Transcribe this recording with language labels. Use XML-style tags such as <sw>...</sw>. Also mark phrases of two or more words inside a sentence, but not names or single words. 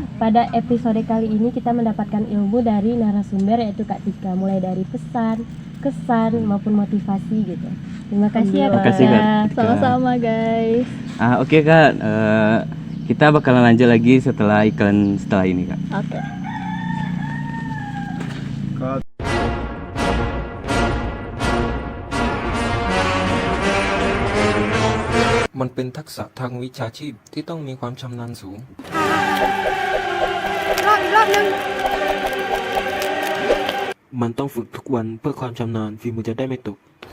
<id>Pada episode kali ini kita mendapatkan ilmu dari narasumber yaitu Kak Tika, mulai dari pesan, kesan maupun motivasi gitu. Terima kasih ya Kak. Makasih, Kak. Tika. Sama-sama guys. Oke Kak, kita bakalan lanjut lagi setelah iklan setelah ini Kak. Oke.</id> <th>มันเป็นทักษะทางวิชาชีพที่ต้องมีความชำนาญสูง มันต้องฝึกทุกวันเพื่อความชำนาญฝีมือจะได้ไม่ตก</th>